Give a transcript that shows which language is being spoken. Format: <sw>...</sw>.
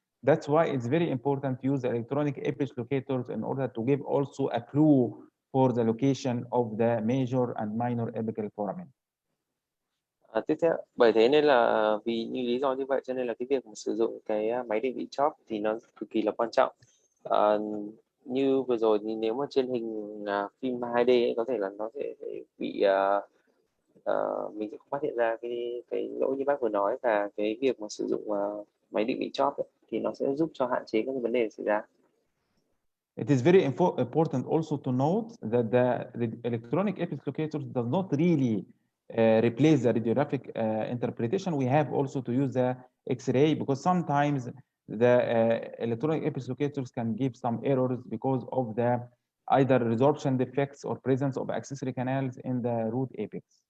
<en>That's why it's very important to use the electronic apex locators in order to give also a clue for the location of the major and minor apical foramen.</en> <vi>Tiếp theo, bởi thế nên là vì như lý do như vậy cho nên là cái việc mà sử dụng cái máy định vị chóp thì nó cực kỳ là quan trọng. Như vừa rồi thì nếu mà trên hình phim 2D ấy, có thể là nó sẽ bị mình sẽ không phát hiện ra cái lỗi như bác vừa nói, và cái việc mà sử dụng máy định vị chóp ấy, thì nó sẽ giúp cho hạn chế các vấn đề xảy ra.</vi> <en>It is very important also to note that the electronic apex locators does not really replace the radiographic interpretation. We have also to use the X-ray, because sometimes the electronic apex locators can give some errors because of the either resorption defects or presence of accessory canals in the root apex.</en>